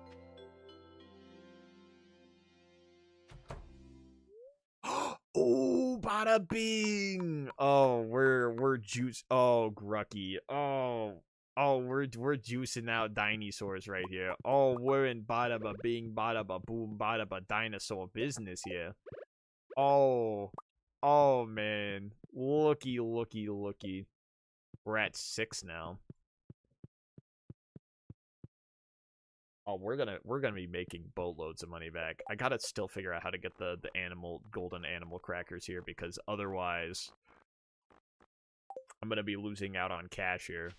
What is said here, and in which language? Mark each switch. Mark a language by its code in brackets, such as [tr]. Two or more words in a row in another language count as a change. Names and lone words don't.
[en] Oh, bada bing! Oh, we're juice. Oh, Grucky. Oh, we're juicing out dinosaurs right here. Oh, we're in bada ba bing, bada ba boom, bada ba dinosaur business here. Oh, man, looky. We're at 6 now. Oh, we're gonna be making boatloads of money back. I gotta still figure out how to get the golden animal crackers here, because otherwise I'm gonna be losing out on cash here.